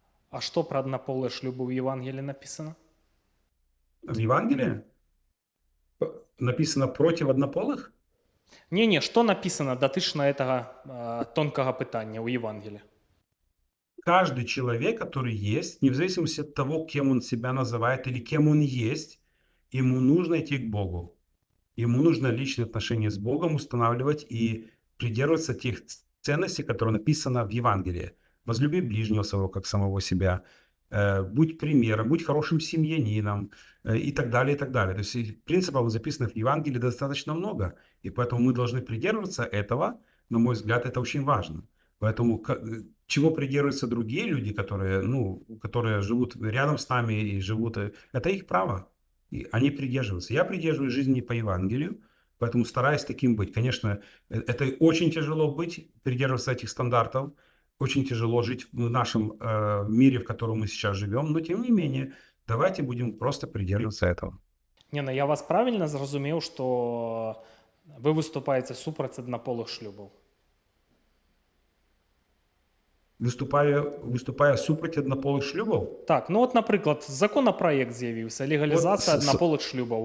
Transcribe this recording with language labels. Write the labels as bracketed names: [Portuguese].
[Ukrainian] А що про однополі шлюби в Євангелії написано? [Russian] В Евангелии написано против однополых? [Belarusian] Не, [Russian] что написано [Belarusian] датычна гэтага тонкага пытання ў Евангелии? [Russian] Каждый человек, который есть, не в зависимости от того, кем он себя называет или кем он есть, ему нужно идти к Богу. Ему нужно личные отношения с Богом устанавливать и придерживаться тех ценностей, которые написано в Евангелии. Возлюби ближнего своего, как самого себя. Будь примером, будь хорошим семьянином и так далее, и так далее. То есть принципов, записанных в Евангелии, достаточно много. И поэтому мы должны придерживаться этого. На мой взгляд, это очень важно. Поэтому чего придерживаются другие люди, которые живут рядом с нами и живут, это их право. И они придерживаются. Я придерживаюсь жизни по Евангелию, поэтому стараюсь таким быть. Конечно, это очень тяжело быть, придерживаться этих стандартов. Очень тяжело жить в нашем мире, в котором мы сейчас живем. Но тем не менее, давайте будем просто придерживаться этого. [Belarusian] Не, ну я вас правильно зразумеў, што вы выступаеце супраць аднаполых шлюбаў. Выступая супраць аднаполых шлюбаў? Так, ну от, напрыклад, законапраект з'явіўся, легалізацыя Вот аднаполых шлюбаў.